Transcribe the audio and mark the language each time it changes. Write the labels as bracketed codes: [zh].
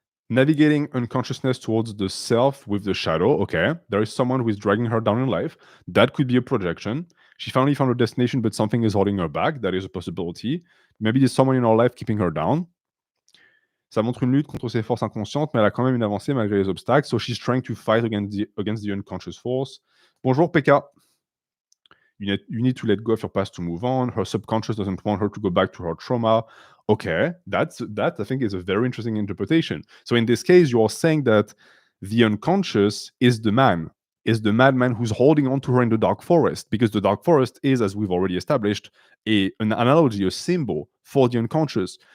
[en] Navigating unconsciousness towards the self with the shadow. Okay, there is someone who is dragging her down in life. That could be a projection. She finally found her destination, but something is holding her back. That is a possibility. Maybe there's someone in her life keeping her down. [fr] Ça montre une lutte contre ses forces inconscientes, mais elle a quand même une avancée malgré les obstacles. [en] So she's trying to fight against the unconscious force. [fr] Bonjour, [en] PK. You need to let go of your past to move on. Her subconscious doesn't want her to go back to her trauma. Okay, that I think is a very interesting interpretation. So in this case, you're saying that the unconscious is the madman who's holding on to her in the dark forest, because the dark forest is, as we've already established, an analogy, a symbol for the unconscious.